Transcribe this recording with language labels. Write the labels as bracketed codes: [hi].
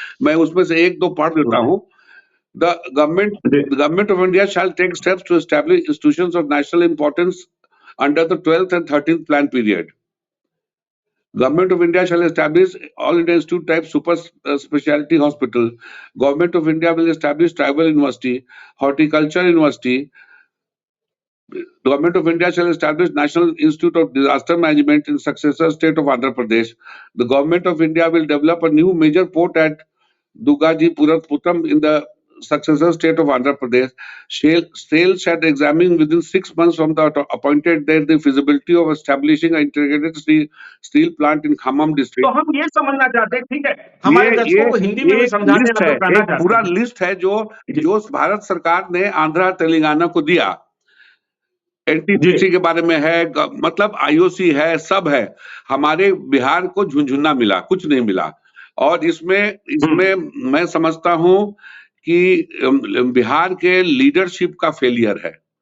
[hi] मैं उसमें से एक दो पढ़ देता हूँ। [en] The government of India shall take steps to establish institutions of national importance under the 12th and 13th plan period. Government of India shall establish all India Institute type super specialty hospital. Government of India will establish tribal university, horticulture university. Government of India shall establish National Institute of Disaster Management in successor state of Andhra Pradesh. The Government of India will develop a new major port at Dugajipuram in the successor state of Andhra Pradesh. SAIL shall examine within 6 months from the appointed date the feasibility of establishing an integrated steel plant in Khammam district. [hi] तो हम ये समझना चाहते हैं, ठीक है, हमारे दर्शकों को हिंदी में भी समझाने का तो करना चाहते हैं। पूरा लिस्ट है जो भारत सरकार ने आंध्रा तेलंगाना को दिया। एनटीपीसी के बारे में है, मतलब आईओसी है, सब है। हमारे बिहार को झुनझुना मिला, कुछ नहीं मिला। और इसमें मैं समझता हूं कि बिहार के लीडरशिप का फेलियर है।